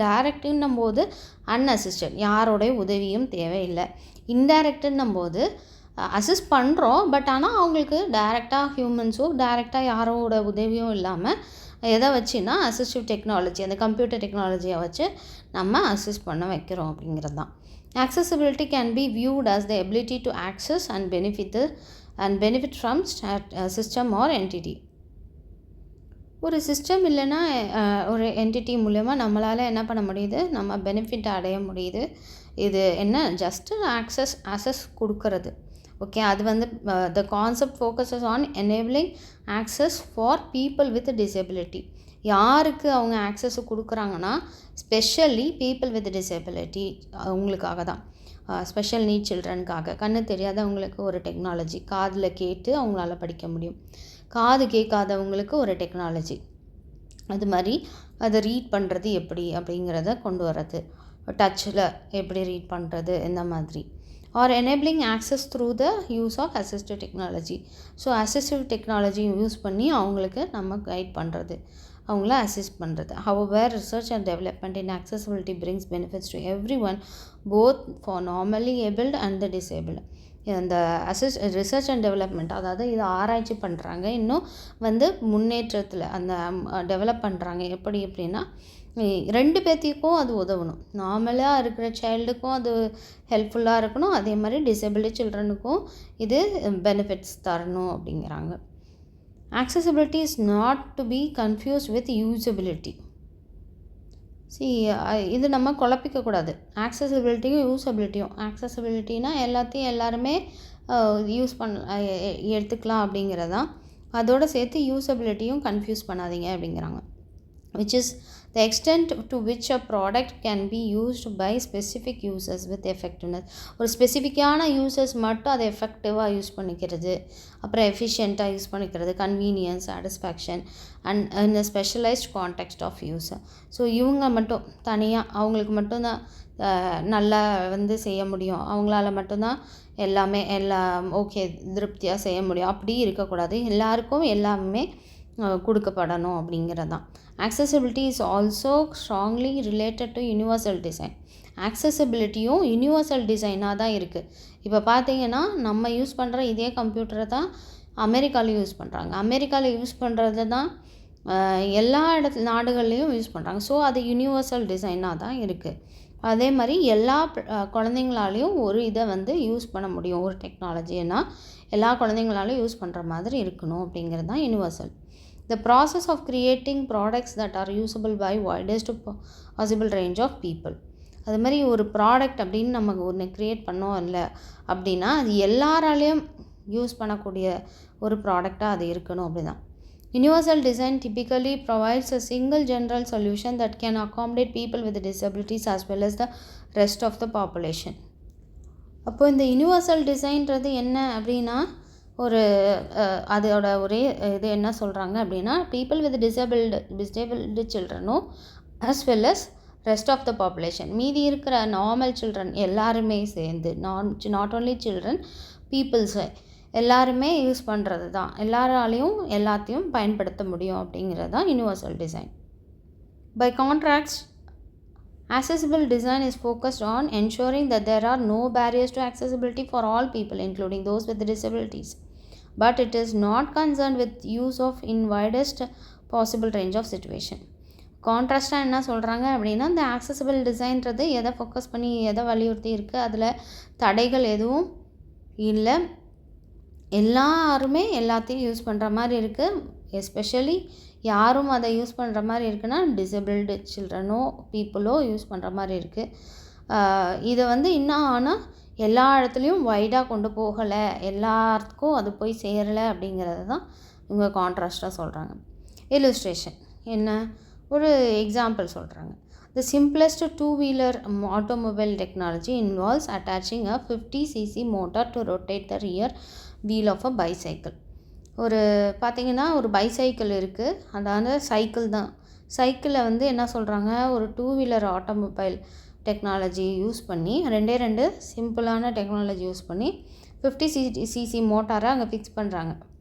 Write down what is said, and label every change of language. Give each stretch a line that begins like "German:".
Tamil: டைரக்டுன்னும் போது அன்அசிஸ்டட், யாரோடைய உதவியும் தேவையில்லை. இன்டைரக்டுன்னும் போது அசிஸ்ட் பண்ணுறோம், பட் ஆனால் அவங்களுக்கு டைரெக்டாக ஹியூமன்ஸோ டைரெக்டாக யாரோட உதவியும் இல்லாமல் எதை வச்சுன்னா அசிஸ்டிவ் டெக்னாலஜி, அந்த கம்ப்யூட்டர் டெக்னாலஜியை வச்சு நம்ம அசிஸ்ட் பண்ண வைக்கிறோம் அப்படிங்கிறது தான்.
English: accessibility can be viewed as the ability to access and benefit from system or entity.
Tamil: ஒரு சிஸ்டம் இல்லைன்னா ஒரு என்டிட்டி மூலமா நம்மளால் என்ன பண்ண முடியுது, நம்ம பெனிஃபிட் அடைய முடியுது. இது என்ன,
English: Just access கொடுக்கறது. Okay,
Tamil: அது வந்து
English: The concept focuses on enabling access for people with disability.
Tamil: யாருக்கு அவங்க ஆக்சஸ் கொடுக்குறாங்கன்னா
English: specially people with disability,
Tamil: அவங்களுக்காக தான். ஸ்பெஷல் நீட் சில்ட்ரனுக்காக, கண்ணு தெரியாதவங்களுக்கு ஒரு டெக்னாலஜி, காதில் கேட்டு அவங்களால படிக்க முடியும். காது கேட்காதவங்களுக்கு ஒரு டெக்னாலஜி, அது மாதிரி அதை ரீட் பண்ணுறது எப்படி அப்படிங்கிறத கொண்டு வர்றது, டச்சில் எப்படி ரீட் பண்ணுறது, இந்த மாதிரி
English: or enabling access through the use of assistive technology.
Tamil: So assistive technology use பண்ணி அவங்களுக்கு நம்ம கைட் பண்ணுறது, அவங்கள அசிஸ்ட் பண்ணுறது.
English: However, research and development in accessibility brings benefits to everyone, both for normally abled and the disabled.
Tamil: இந்த research and development, அதாவது இதை ஆராய்ச்சி பண்ணுறாங்க, இன்னும் வந்து முன்னேற்றத்தில் அந்த டெவலப் பண்ணுறாங்க. எப்படின்னா ரெண்டு பேர்த்துக்கும் அது உதவணும். நார்மலாக இருக்கிற சைல்டுக்கும் அது ஹெல்ப்ஃபுல்லாக இருக்கணும், அதே மாதிரி டிசபிலிட்டி சில்ட்ரனுக்கும் இது பெனிஃபிட்ஸ் தரணும் அப்படிங்கிறாங்க.
English: accessibility is not to be confused with usability.
Tamil: இது நம்ம குழப்பிக்கக்கூடாது. ஆக்சசிபிலிட்டியும் யூஸபிலிட்டியும். ஆக்சசிபிலிட்டினா எல்லாத்தையும் எல்லாருமே யூஸ் எடுத்துக்கலாம் அப்படிங்கிறது தான். அதோடு சேர்த்து யூஸபிலிட்டியும் கன்ஃபியூஸ் பண்ணாதீங்க அப்படிங்கிறாங்க.
English: which is the extent to which a product can be used by specific users with effectiveness.
Tamil: ஒரு ஸ்பெசிஃபிக்கான யூசர்ஸ் மட்டும் அதை எஃபெக்டிவாக யூஸ் பண்ணிக்கிறது, அப்புறம் எஃபிஷியண்ட்டாக யூஸ் பண்ணிக்கிறது,
English: Convenience, satisfaction and in a specialized context of user.
Tamil: So இவங்க மட்டும் தனியாக அவங்களுக்கு மட்டும்தான் நல்லா வந்து செய்ய முடியும், அவங்களால மட்டும்தான் எல்லாம் ஓகே திருப்தியாக செய்ய முடியும், அப்படி இருக்கக்கூடாது. எல்லாருக்கும் எல்லாமே கொடுக்கப்படணும் அப்படிங்கிறது தான்.
English: accessibility is also strongly related to universal design.
Tamil: accessibilityயும் universal டிசைனாக தான் இருக்குது. இப்போ பார்த்தீங்கன்னா நம்ம யூஸ் பண்ணுற இதே கம்ப்யூட்டரை தான் அமெரிக்காவில் யூஸ் பண்ணுறாங்க. அமெரிக்காவில் யூஸ் பண்ணுறது தான் எல்லா நாடுகள்லேயும் யூஸ் பண்ணுறாங்க. ஸோ அது யூனிவர்சல் டிசைனாக தான் இருக்குது. அதே மாதிரி எல்லா குழந்தைங்களாலையும் ஒரு இதை வந்து யூஸ் பண்ண முடியும். ஒரு டெக்னாலஜின்னா எல்லா குழந்தைங்களாலையும் யூஸ் பண்ணுற மாதிரி இருக்கணும் அப்படிங்கிறது தான் universal.
English: The process of creating products that are usable by widest possible range of people.
Tamil: அது மாதிரி ஒரு ப்ராடக்ட் அப்படின்னு நம்ம ஒன்று க்ரியேட் பண்ணோம் இல்லை அப்படின்னா அது எல்லாராலையும் யூஸ் பண்ணக்கூடிய ஒரு ப்ராடக்டாக அது இருக்கணும் அப்படி தான்.
English: Universal design typically provides a single general solution that can accommodate people with disabilities as well as the rest of the population.
Tamil: அப்போ இந்த யூனிவர்சல் டிசைன்றது என்ன அப்படின்னா ஒரு அதோட ஒரே இது என்ன சொல்கிறாங்க அப்படின்னா people with disabled சில்ட்ரனும்
English: as well as rest of the population,
Tamil: மீதி இருக்கிற நார்மல் சில்ட்ரன் எல்லாருமே சேர்ந்து,
English: not only children,
Tamil: பீப்புள்ஸு எல்லாருமே யூஸ் பண்ணுறது தான், எல்லாராலையும் எல்லாத்தையும் பயன்படுத்த முடியும் அப்படிங்கிறது தான் universal design.
English: By contrast, accessible design is focused on ensuring that there are no barriers to accessibility for all people, including those with disabilities. But it is not concerned with use of in widest possible range of situation.
Tamil: கான்ட்ராஸ்டாக என்ன சொல்கிறாங்க அப்படின்னா இந்த accessible டிசைன்றது எதை focus பண்ணி எதை வலியுறுத்தி இருக்குது, அதில் தடைகள் எதுவும் இல்லை, எல்லாருமே எல்லாத்தையும் யூஸ் பண்ணுற மாதிரி இருக்குது. எஸ்பெஷலி யாரும் அதை யூஸ் பண்ணுற மாதிரி இருக்குன்னா டிசபிள்டு சில்ட்ரனோ பீப்புளோ யூஸ் பண்ணுற மாதிரி இருக்குது. இதை வந்து இன்னும் ஆனால் எல்லா இடத்துலையும் வைடாக கொண்டு போகலை, எல்லாத்துக்கும் அது போய் சேரலை அப்படிங்கிறது தான் இவங்க கான்ட்ராஸ்டாக சொல்கிறாங்க. இல்லுஸ்ட்ரேஷன் என்ன, ஒரு எக்ஸாம்பிள் சொல்கிறாங்க.
English: The simplest two-wheeler automobile technology involves attaching a 50cc motor to rotate the rear wheel of a bicycle.
Tamil: ஒரு பார்த்திங்கன்னா ஒரு பைசைக்கிள் இருக்குது, அதாவது சைக்கிள் தான். சைக்கிளில் வந்து என்ன சொல்கிறாங்க, ஒரு டூ-வீலர் ஆட்டோமொபைல் டெக்னாலஜி யூஸ் பண்ணி ரெண்டு சிம்பிளான டெக்னாலஜி யூஸ் பண்ணி 50cc மோட்டாரை அங்கே ஃபிக்ஸ் பண்ணுறாங்க.